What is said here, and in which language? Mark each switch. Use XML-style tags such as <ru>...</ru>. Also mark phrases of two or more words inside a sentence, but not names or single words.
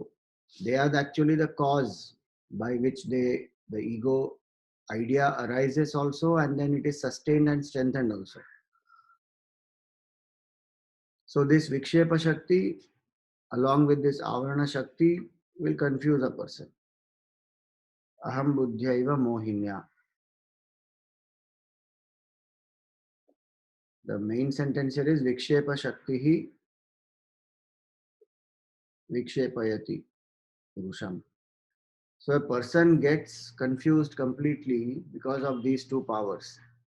<en>They are actually the cause by which the ego idea arises also, and then it is sustained and strengthened also. So this</en> <sa>विक्षेप शक्ति</sa> <en>along with this</en> <sa>आवरण शक्ति</sa> <en>will confuse a person.</en> <sa>अहं बुद्ध्यैव मोहिन्या.</sa> <en>The main sentence here is</en> <sa>विक्षेप शक्तिः विक्षेपयति पुरुषम्.</sa> <en>So a person gets confused completely because of these two powers.</en>